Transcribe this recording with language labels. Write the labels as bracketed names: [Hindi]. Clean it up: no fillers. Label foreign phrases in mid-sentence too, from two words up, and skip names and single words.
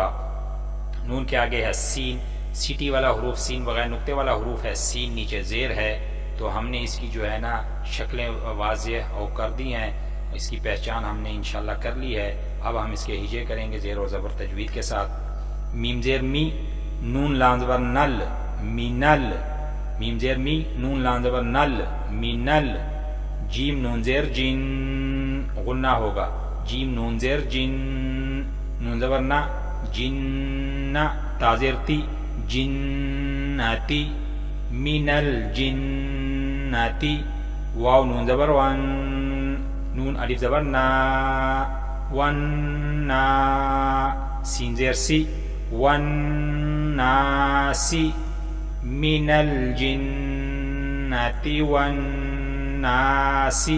[Urdu] نون کے آگے ہے سین، سیٹی والا حروف سین بغیر نقطے والا حروف ہے، سین نیچے زیر ہے، تو ہم نے اس کی جو ہے نا شکلیں واضح اور کر دی ہیں، اس کی پہچان ہم نے انشاءاللہ کر لی ہے۔ اب ہم اس کے ہجے کریں گے زیر اور زبر تجوید کے ساتھ۔ میم زیر می، نون لام زبر نل، مینل، میم زیر می، نون لام زبر نل، مینل، جیم نون زیر جن، غنہ ہوگا، جیم نون زیر جن، نون زبر نا، جن، تا زیر تی، جنتی، من الجنتی، واو نون زبر ون، نون الف زبر نا، ون نا، سین زیر سی، ون ناسی، [Arabic] من الجنتی ون ناسی۔